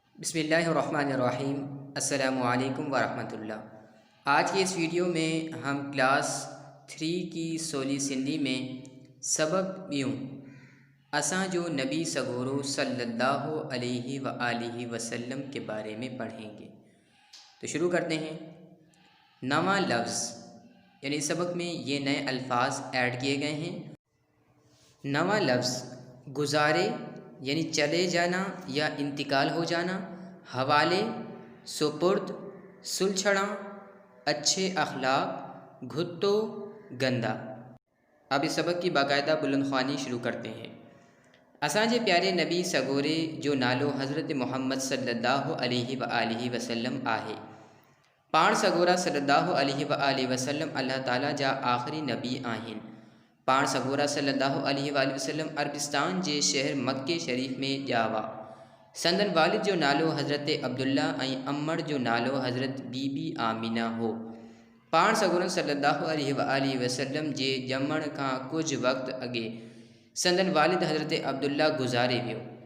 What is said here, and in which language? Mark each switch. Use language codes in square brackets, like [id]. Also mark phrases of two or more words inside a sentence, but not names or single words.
[ar] بسم الله الرحمن الرحيم۔ السلام عليكم ورحمة الله. [hi] आज की इस वीडियो में हम क्लास 3 की सोली सिंधी में [sd] सबक ॿियूं असां जो नबी सगोरो [ar] صلى الله عليه و آله وسلم [hi] के बारे में पढ़ेंगे। तो शुरू करते हैं। [sd] नवा लफ्ज़ [hi] यानी सबक में ये नए अल्फाज ऐड किए गए हैं। [sd] नवा लफ्ज़ गुज़ारे [hi] यानी चले जाना या इंतकाल हो जाना, हवाले, सुपुर्द, सुलझना, अच्छे अखलाक, घुत्तो, गंदा। अब इस सबक की बाकायदा बुलंदख्वानी शुरू करते हैं। [sd] असांजे प्यारे नबी सगोरे जो नालो हज़रत मुहम्मद [ar] صلى الله عليه و آله وسلم [sd] आहे। पाण सगोरा [ar] صلى الله عليه و آله وسلم [sd] अल्लाह ताला जा आख़िरी नबी आहिनि। पाण सगोरा [ar] صلى الله عليه وسلم [sd] अरबिस्तान जे शहर मक्के शरीफ़ में ॼावा। संदन वालिद जो नालो हज़रत अब्दुल्ला ऐं अम्मड़ जो नालो हज़रत बीबी आमिना हो। पाण सगोरन [ar] صلى الله عليه وسلم [sd] जे ॼमण खां कुझु वक़्तु अॻे संदन वालिद हज़रत अब्दुल्ला गुज़ारे वियो।